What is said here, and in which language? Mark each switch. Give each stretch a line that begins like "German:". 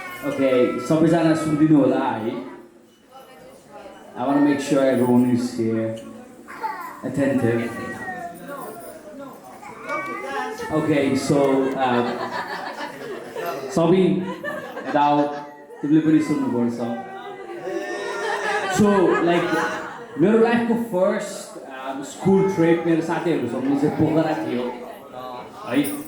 Nepali: Okay, सबैजना सुनिदिनु होला है.
English: I want to make sure everyone is here attentive.
Nepali: Okay, so सबै यताउट तिमीले पनि सुन्नुपर्छ. So like मेरो लाइफको फर्स्ट स्कुल ट्रिप मेरो साथीहरूसँग चाहिँ पोखरा थियो है.